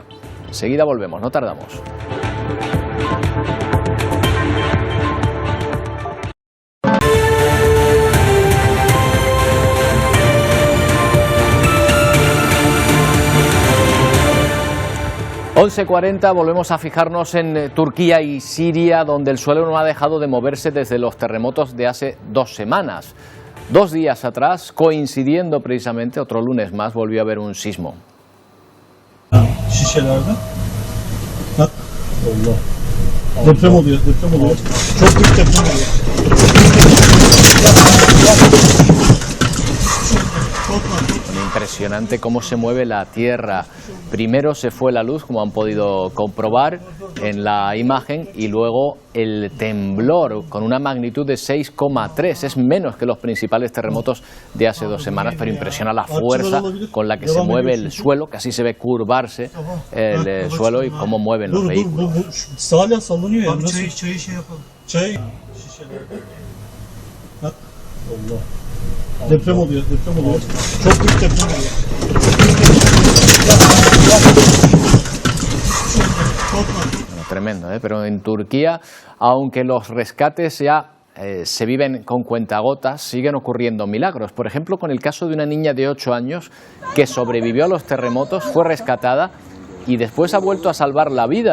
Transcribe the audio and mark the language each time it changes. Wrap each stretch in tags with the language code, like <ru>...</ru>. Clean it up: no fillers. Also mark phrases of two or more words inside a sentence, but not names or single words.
<es>Enseguida volvemos, no tardamos. ...11:40, volvemos a fijarnos en Turquía y Siria, donde el suelo no ha dejado de moverse desde los terremotos de hace 2 semanas. 2 días atrás, coincidiendo precisamente, otro lunes más, volvió a haber un sismo.</es> <tr>Şişelerde. Bak. Allah. Deprem oluyor, deprem oluyor. Çok büyük deprem oluyor.</tr> <es>Impresionante cómo se mueve la tierra. Primero se fue la luz, como han podido comprobar en la imagen, y luego el temblor con una magnitud de 6,3. Es menos que los principales terremotos de hace 2 semanas, pero impresiona la fuerza con la que se mueve el suelo, que así se ve curvarse el suelo y cómo mueven los vehículos.</es> <tr>Deprem oluyor, deprem oluyor. Çok büyük deprem oluyor.</tr> <es>Tremendo, pero en Turquía, aunque los rescates ya se viven con cuentagotas, siguen ocurriendo milagros. Por ejemplo, con el caso de una niña de 8 años que sobrevivió a los terremotos, fue rescatada y después ha vuelto a salvar la vida.</es>